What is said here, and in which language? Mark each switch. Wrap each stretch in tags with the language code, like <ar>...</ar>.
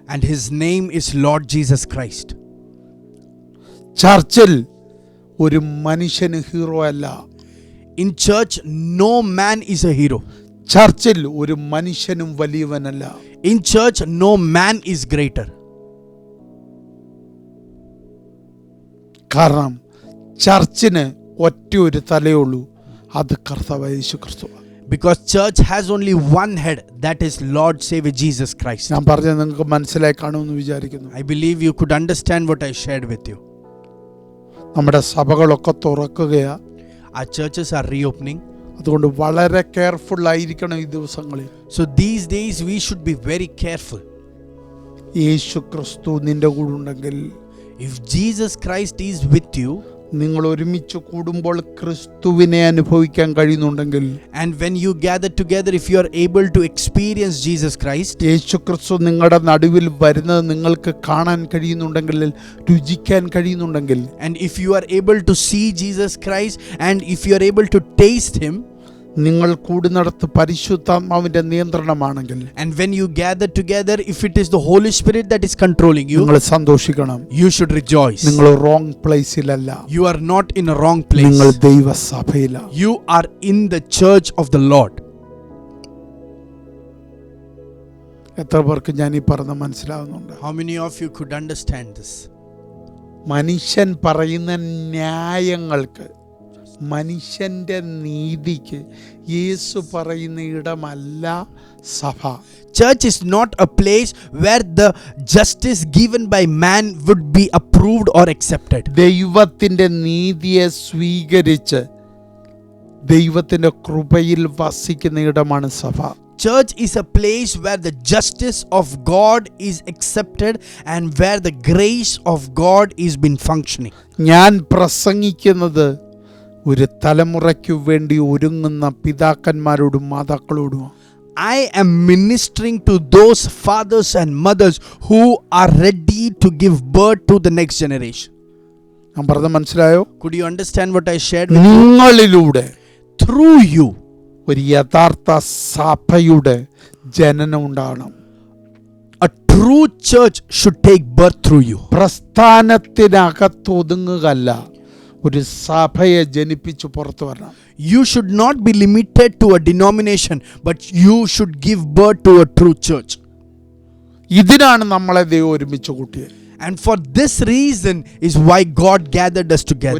<en>and his name is Lord Jesus Christ.</en> <ml>ചർച്ചിൽ ഒരു മനുഷ്യന് hero അല്ല.</ml> <en>In church, no man is a hero.</en> <ml>ചർച്ചിൽ ഒരു മനുഷ്യനും വലിയവനല്ല.</ml> <en>In church, no man is greater.</en> <ml>കാരണം ചർച്ചിന് ഒറ്റ ഒരു തലയേ ഉള്ളൂ, അത് കർത്താവ് യേശു ക്രിസ്തു.</ml> <en>Because church has only one head, that is Lord Savior Jesus Christ.</en> <ml>ഞാൻ പറഞ്ഞത് നിങ്ങൾക്ക് മനസ്സിലായി കാണുമെന്ന് വിചാരിക്കുന്നു.</ml> <en>I believe you could understand what I shared with you.</en> <ml>നമ്മുടെ സഭകളൊക്കെ തുറക്കുകയാ.</ml> <en>Our churches are reopening.</en> <ml>അതുകൊണ്ട് വളരെ കെയർഫുൾ ആയിരിക്കണം ഈ ദിവസങ്ങളിൽ.</ml> <en>So these days we should be very careful.</en> <ml>യേശു ക്രിസ്തു നിന്റെ കൂടെ ഉണ്ടെങ്കിൽ,</ml> <en>If Jesus Christ is with you,</en> <ml>നിങ്ങൾ ഒരുമിച്ച് കൂടുമ്പോൾ ക്രിസ്തുവിനെ അനുഭവിക്കാൻ കഴിയുന്നുണ്ടെങ്കിൽ,</ml> <en>and when you gather together, if you are able to experience Jesus Christ,</en> <ml>യേശു ക്രിസ്തു നിങ്ങളുടെ നടുവിൽ വരുന്നത് നിങ്ങൾക്ക് കാണാൻ കഴിയുന്നുണ്ടെങ്കിൽ, രുചിക്കാൻ കഴിയുന്നുണ്ടെങ്കിൽ,</ml> <en>and if you are able to see Jesus Christ, and if you are able to taste him,</en> <ml>നിങ്ങൾ കൂടുന്നിടത്ത് പരിശുദ്ധാത്മാവിന്റെ നിയന്ത്രണമാണെങ്കിൽ,</ml> <en>and when you gather together, if it is the Holy Spirit that is controlling you,</en> <ml>നിങ്ങൾ സന്തോഷിക്കണം.</ml> <en>you should rejoice.</en> <ml>നിങ്ങൾ wrong പ്ലേസിലല്ല,</ml> <en>You are not in a wrong place.</en> <ml>നിങ്ങൾ ദൈവസഭയിലാണ്.</ml> <en>You are in the church of the Lord.</en> <ml>എത്ര പേർക്ക് ഞാൻ ഈ പറഞ്ഞ മനസ്സിലാവുന്നുണ്ട്?</ml> <en>How many of you could understand this?</en> <ml>മനുഷ്യൻ പറയുന്ന ന്യായങ്ങൾക്ക്, മനുഷ്യന്റെ നീതിക്ക് യേശു പറയുന്ന ഇടമല്ല സഭ.</ml> <en>Church is not a place where the justice given by man would be approved or accepted.</en> <ml>ദൈവത്തിന്റെ നീതിയെ സ്വീകരിച്ച് ദൈവത്തിന്റെ കൃപയിൽ വസിക്കുന്ന ഇടമാണ് സഭ.</ml> <en>Church is a place where the justice of God is accepted and where the grace of God is been functioning.</en> <ml>ഞാൻ പ്രസംഗിക്കുന്നത് ഒരു തലമുറയ്ക്ക് വേണ്ടി ഒരുങ്ങുന്ന പിതാക്കന്മാരോടും മാതാക്കളോടും.</ml> <en>I am ministering to those fathers and mothers who are ready to give birth to the next generation.</en> <ml>ഞാൻ പറഞ്ഞത് മനസ്സിലായോ?</ml> <en>Could you understand what I shared with you?</en> <ml>നിങ്ങളിലൂടെ,</ml> <en>Through you,</en> <ml>ഒരു യഥാർത്ഥ സഭയുടെ ജനനം ഉണ്ടാകണം.</ml> <en>a true church should take birth through you.</en> <ml>പ്രസ്ഥാനത്തിനകത്ത് ഒതുങ്ങുകയല്ല, ഒരു സഭയെ ജനിപ്പിച്ച് പുറത്തു വരണം.</ml> <en>You should not be limited to a denomination, but you should give birth to a true church.</en> <ml>ഇതിനാണ് നമ്മളെ ദൈവം ഒരുമിച്ച് കൂട്ടിയത്.</ml> <en>And for this reason is why God gathered us together.</en>